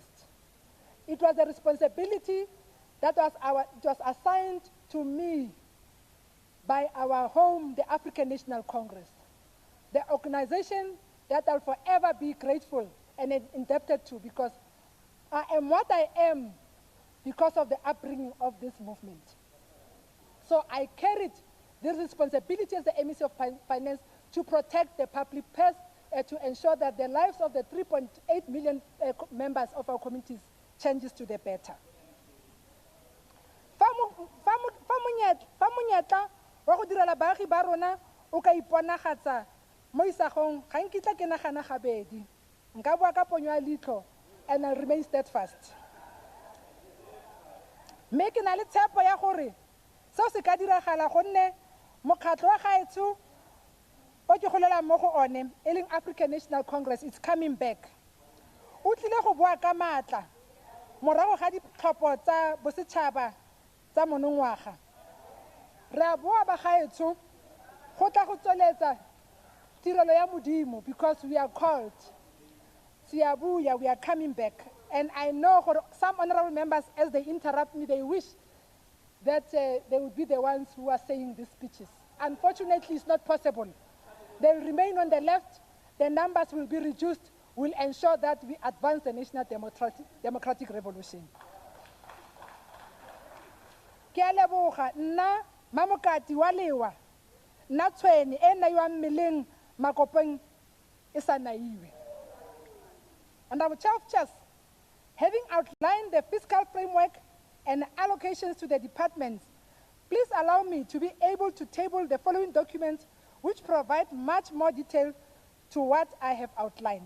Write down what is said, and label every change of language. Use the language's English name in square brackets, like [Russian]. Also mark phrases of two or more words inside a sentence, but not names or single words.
[English] It was a responsibility that was assigned to me by our home, the African National Congress, the organization that I'll forever be grateful and indebted to, because I am what I am because of the upbringing of this movement. So I carried this responsibility as the MEC of Finance to protect the public purse, to ensure that the lives of the 3.8 million members of our communities changes to the better. [Tswana] Fa monyetla wa go direla baagi ba rona o ka iponagatsa mo isagong ga nkitla ke nagana gabedi, nka bua ka ponyo ya leitlho [English] and I'll remain steadfast. [Tswana] Mme ke na le tshepo ya gore seo se ka diragala gonne mokgatlho wa gaetsho o ke golela mo go one e leng [English] African National Congress is coming back. [Tswana] O tlile go bua ka maatla morago ga ditlhopho tsa bosetšhaba tsa monongwaga re a boa bagaetsho go tla go tsweletsa tirelo ya modimo [English] because we are called. Siabuya, we are coming back. And I know some honorable members, as they interrupt me, they wish that they would be the ones who are saying these speeches. Unfortunately, it's not possible. They will remain on the left, the numbers will be reduced, will ensure that we advance the national democratic revolution. [Tswana] Ke a leboga nna mamokati wa lewa nna tshweni e nna yo mmeleng makopeng e sa naiwe. [English] Honorable Chair of Chairs, having outlined the fiscal framework and allocations to the departments, please allow me to be able to table the following documents which provide much more detail to what I have outlined.